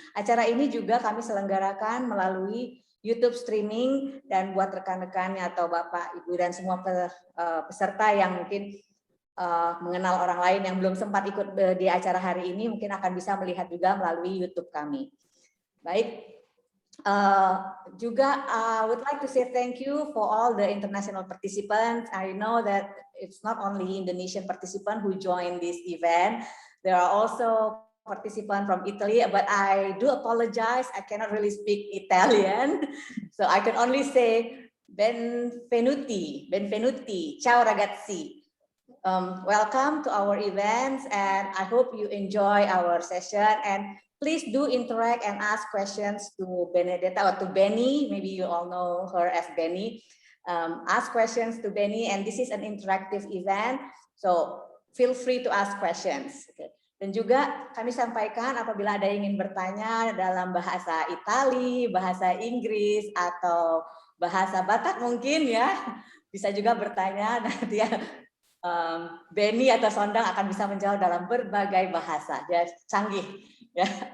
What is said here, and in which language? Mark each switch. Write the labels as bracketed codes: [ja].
[id] Acara ini juga kami selenggarakan melalui YouTube streaming dan buat rekan-rekannya atau Bapak, Ibu dan semua peserta yang mungkin mengenal orang lain yang belum sempat ikut di acara hari ini mungkin akan bisa melihat juga melalui YouTube kami. Baik. Juga [en] would like to say thank you for all the international participants. I know that it's not only Indonesian participants who join this event. There are also participants from Italy, but I do apologize. I cannot really speak Italian, so I can only say [it] benvenuti, benvenuti, ciao ragazzi. [en] Welcome to our events, and I hope you enjoy our session. And please do interact and ask questions to Benedetta or to Benny. Maybe you all know her as Benny. Ask questions to Benny, and this is an interactive event, so feel free to ask questions. Okay. [id] Dan juga kami sampaikan apabila ada yang ingin bertanya dalam bahasa Itali, bahasa Inggris, atau bahasa Batak mungkin ya, bisa juga bertanya nanti ya. Benny atau Sondang akan bisa menjawab dalam berbagai bahasa, ya canggih. Ya.